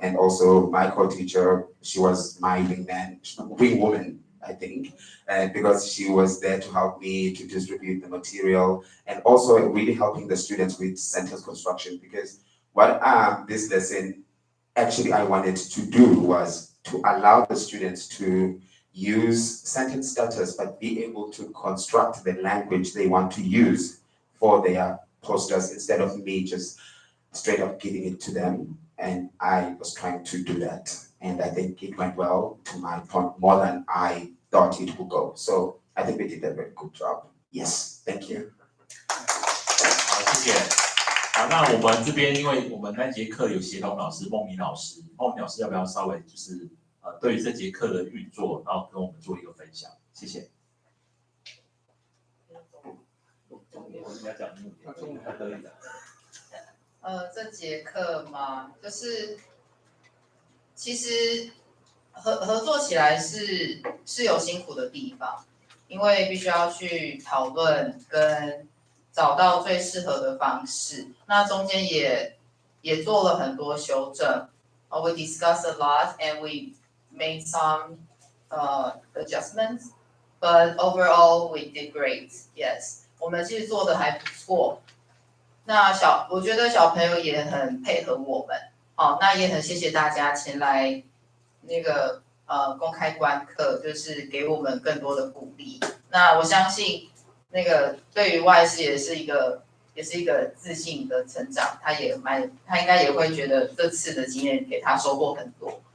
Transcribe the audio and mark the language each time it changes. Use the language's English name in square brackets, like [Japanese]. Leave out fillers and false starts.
[English] And also my co-teacher, she was my wing woman, I think, and because she was there to help me to distribute the material and also really helping the students with sentence construction, because what this lesson actually I wanted to do was to allow the students to use sentence starters, but be able to construct the language they want to use for their posters instead of me just straight up giving it to them. And I was trying to do that. And I think it went well, to my point, more than I thought it would go. So I think we did a very good job. Yes, thank you. [Chinese] 好，谢谢。好，那我们这边因为我们那节课有协同老师孟明老师，孟明老师要不要稍微就是对于这节课的运作，然后跟我们做一个分享？谢谢。我应该讲目的，还可以的。这节课嘛，就是其实合作起来是有辛苦的地方，因为必须要去讨论跟找到最适合的方式。那中间也做了很多修正。 [English] We discussed a lot and we made some adjustments, but overall we did great. [Chinese] Yes, 我们其实做的还不错。那我觉得小朋友也很配合我们，那也很谢谢大家前来那个公开观课，就是给我们更多的鼓励。那我相信那个对于外师也是一个自信的成长，他应该也会觉得这次的经验给他收获很多。